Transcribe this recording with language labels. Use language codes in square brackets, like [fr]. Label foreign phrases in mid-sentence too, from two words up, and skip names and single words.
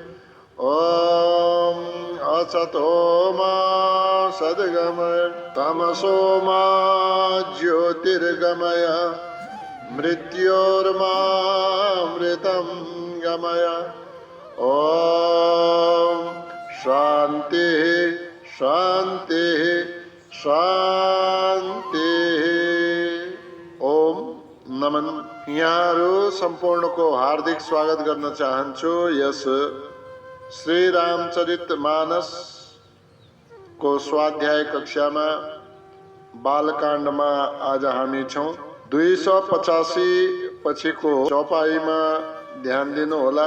[sa] ॐ असतो मा सद्गमय तमसो मा ज्योतिर्गमय मृत्योर्मामृतं गमय। ॐ शांति शांति शांति। [ne] ओम नमन। यहाँहरू सम्पूर्णको हार्दिक स्वागत गर्न चाहन्छु यस श्री रामचरितमानस को स्वाध्याय कक्षामा बालकाण्डमा आज हामी छौं। 285 पछिको चौपाईमा ध्यान दिनु होला।